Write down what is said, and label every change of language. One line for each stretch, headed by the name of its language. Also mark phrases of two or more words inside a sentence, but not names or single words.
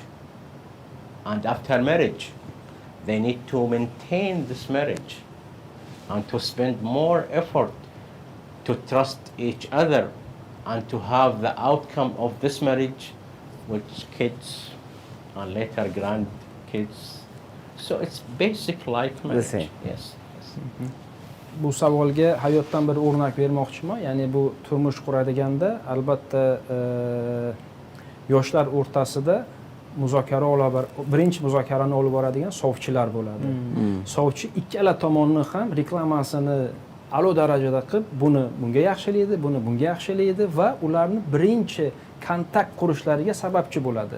English: And after marriage, they need to maintain this marriage and to spend more effort to trust each other and to have the outcome of this marriage with kids and later grandkids. So it's basic like marriage. The same. Yes.
Uzbek: Bu savolga hayotdan bir o'rnak bermoqchiman. Ya'ni bu turmush quradiganda albatta yoshlar o'rtasida birinchi muzokarani olib boradigan sovchilar bo'ladi. Sovchi ikkala tomonni ham reklamasini a'lo darajada qilib, bunga yaxshilaydi, bunga yaxshilaydi va ularni birinchi kontakt qurishlariga sababchi bo'ladi.